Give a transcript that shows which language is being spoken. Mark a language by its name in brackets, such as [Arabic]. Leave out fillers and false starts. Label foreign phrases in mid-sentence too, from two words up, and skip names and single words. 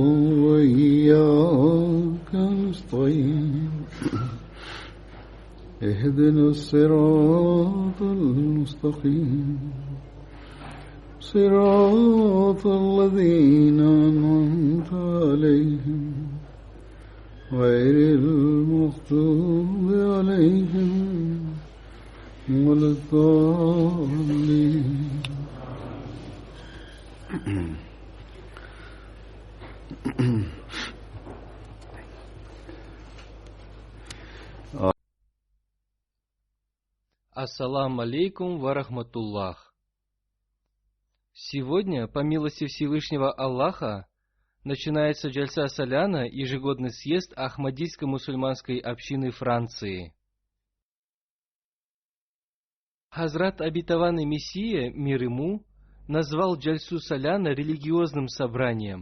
[Arabic] وإياك نستعين اهدنا الصراط المستقيم صراط الذين أنعمت عليهم غير المغضوب عليهم ولا الضالين. السلام عليكم ورحمة الله. [Russian] Сегодня, по милости Всевышнего Аллаха, начинается Джальса Саляна, ежегодный съезд Ахмадийской мусульманской общины Франции. Хазрат обетованный Мессия, мир ему, назвал Джальсу Саляна религиозным собранием.